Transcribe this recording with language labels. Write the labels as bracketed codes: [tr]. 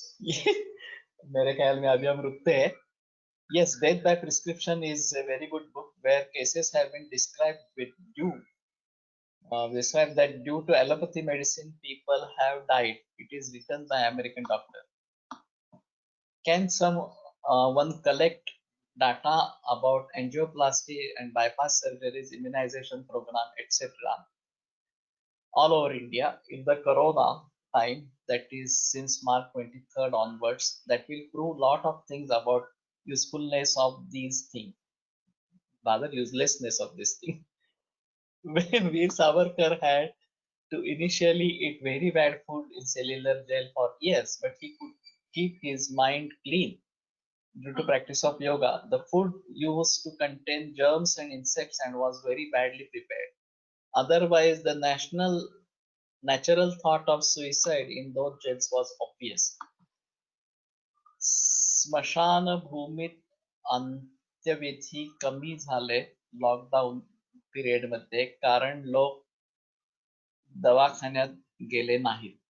[hi] ये मेरे ख्याल में अभी हम रुकते हैं। [en] Yes, Death by Prescription is a very good book where cases have been described with due. Described that due to allopathy medicine, people have died. It is written by American doctor. Can one collect data about angioplasty and bypass surgeries, immunization program, etc. all over India in the corona time, that is since March 23rd onwards, that will prove lot of things about usefulness of these things, rather uselessness of this thing. When Veer Savarkar had to initially eat very bad food in cellular jail for years, but he could keep his mind clean due to practice of yoga. The food used to contain germs and insects and was very badly prepared. Otherwise, the natural thought of suicide in those jails was obvious. [mr] स्मशानभूमीत अंत्यविधी कमी झाले lockdown period मध्ये, कारण लोक दवाखान्यात गेले नाहीत.